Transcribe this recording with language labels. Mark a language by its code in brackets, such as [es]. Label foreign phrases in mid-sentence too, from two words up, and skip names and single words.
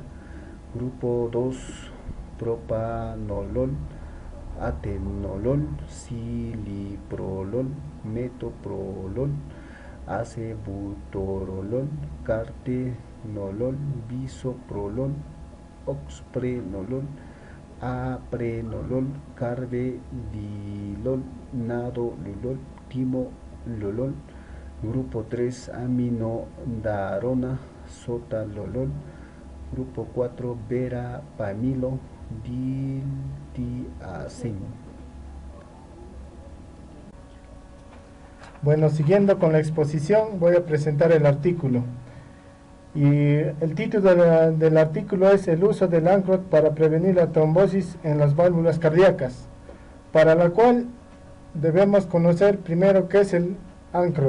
[es] Grupo 2, propanolol, atenolol, ciliprolol, metoprolol, acebutorolol, cartenolol, bisoprolol, oxprenolol, aprenolol, carvedilol, nadolol, timololol. Grupo 3, aminodarona, sotalolol. Grupo 4, verapamilo, diltiazem. Bueno, siguiendo con la exposición, voy a presentar el artículo. Y el título del artículo es el uso del Ancrot para prevenir la trombosis en las válvulas cardíacas, para la cual debemos conocer primero qué es el Ancrot.